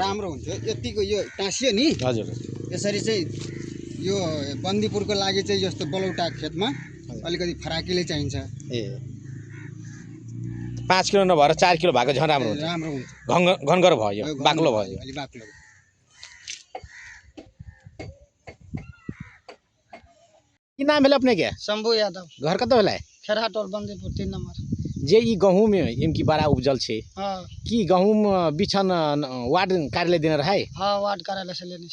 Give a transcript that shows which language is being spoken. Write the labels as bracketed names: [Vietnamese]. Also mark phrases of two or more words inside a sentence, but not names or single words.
[Nepali] राम्रो हुन्छ यतिको यो टाँसियो नि हजुर यसरी चाहिँ यो बन्दीपुरको लागि चाहिँ यस्तो बलौटा खेतमा अलिकति फराकिले चाहिन्छ ए 5 किलो नभएर 4 किलो भएको झन् राम्रो हुन्छ राम्रो हुन्छ घनगर भयो यो बाक्लो भयो अलि बाक्लो [Maithili] की नाम भेल अपने के शंभू यादव घर कत भेल खेरहाटोल बन्दीपुर 3 नंबर जे ई गहूम इनकी बड़ा उपजल छे हाँ की गहूम बिछन वार्ड कार्यालय देने रहे हाँ वार्ड कार्यालय से लेने